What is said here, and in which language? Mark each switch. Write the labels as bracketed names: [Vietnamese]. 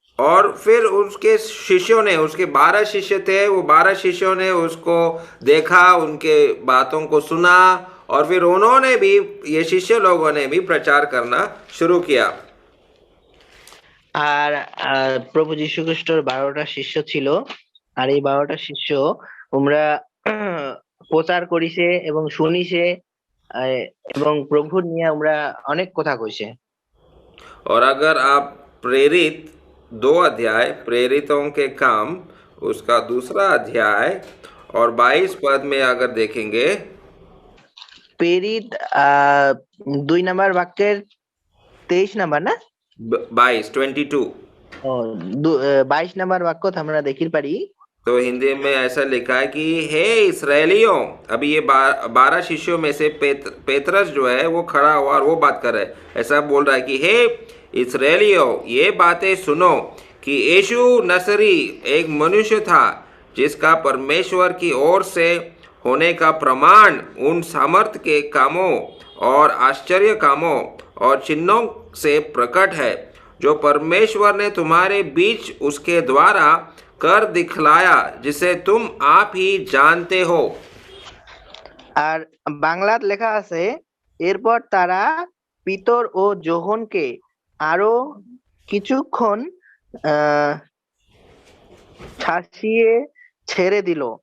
[Hindi] और फिर उसके शिष्यों ने, उसके 12 शिष्य थे, वो 12 शिष्यों ने उसको देखा, उनके बातों को सुना, और फिर उन्होंने भी, ये शिष्य लोगों ने भी प्रचार करना शुरू किया। [Bangla] আর প্রভু যীশু খ্রিস্টর 12টা শিষ্য ছিল, আর এই 12টা শিষ্য তোমরা প্রচার করিছে এবং শুনিছে, এবং প্রভুর নিয়ে আমরা অনেক কথা কইছে। [Hindi] और अगर आप प्रेरित 2 अध्याय, प्रेरितों के काम, उसका 2रा अध्याय और 22 पद में अगर देखेंगे, [Bangla] প্রেরিত 2 নম্বর বাক্যের 23 নম্বর না 22 ও 22 নম্বর বাক্য আমরা দেখির পারি। [Hindi] तो हिंदी में ऐसा लिखा है कि हे इस्राएलियों, अभी ये 12 शिष्यों में से पेतरस जो है वो खड़ा हुआ और वो बात कर रहा है, ऐसा बोल रहा है कि हे इस्राएलियों, ये बातें सुनो कि यीशु नसरी एक मनुष्य था, जिसका परमेश्वर की ओर से होने का प्रमाण उन सामर्थ्य के कामों और आश्चर्य कामों और चिन्हों से प्रकट है, जो परमेश्वर ने तुम्हारे बीच उसके द्वारा कर दिखलाया, जिसे तुम आप ही जानते हो। [Bangla] আর বাংলাত লেখা আছে, এরপর তারা পিতর ও যোহনকে আরো কিছুক্ষণ ছাড়িয়ে ছেড়ে দিল।